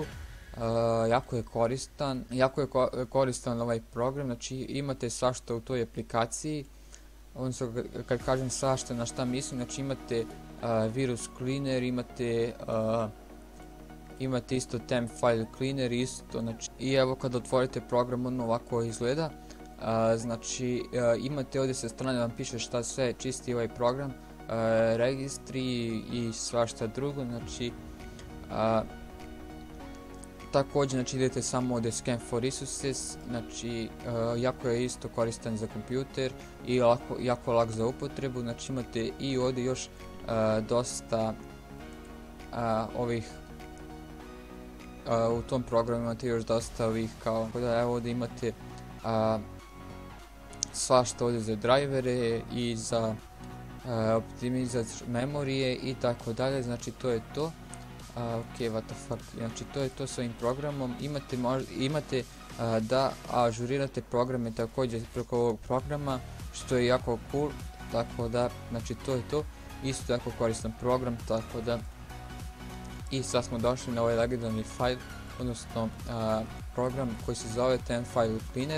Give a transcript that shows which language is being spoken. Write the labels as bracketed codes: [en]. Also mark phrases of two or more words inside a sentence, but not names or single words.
[bs] Jako je koristan ovaj program, znači imate svašta u toj aplikaciji, odnosno kad kažem svašta, na šta mislim, znači imate [en] virus cleaner, [bs] imate isto temp file cleaner isto, znači, i evo kad otvorite program on ovako izgleda, znači imate ovdje sa strane vam piše šta sve čisti ovaj program, registri i svašta drugo, znači također znači idete samo ovdje [en] scan for resources, [bs] znači jako je isto koristan za kompjuter i jako lak za upotrebu, znači imate i ovdje još dosta ovih, u tom programu imate još dosta ovih kao, da evo ovdje imate svašta ovdje za drivere i za optimizaciju memorije i tako dalje, znači to je to. [en] Ok, what the fuck, [bs] znači to je to s ovim programom. Imate da ažurirate programe također preko ovog programa, što je jako cool, tako da, znači to je to, isto jako koristan program, tako da. I sad smo došli na ovaj legendarni file, odnosno program koji se zove Temp File Cleaner.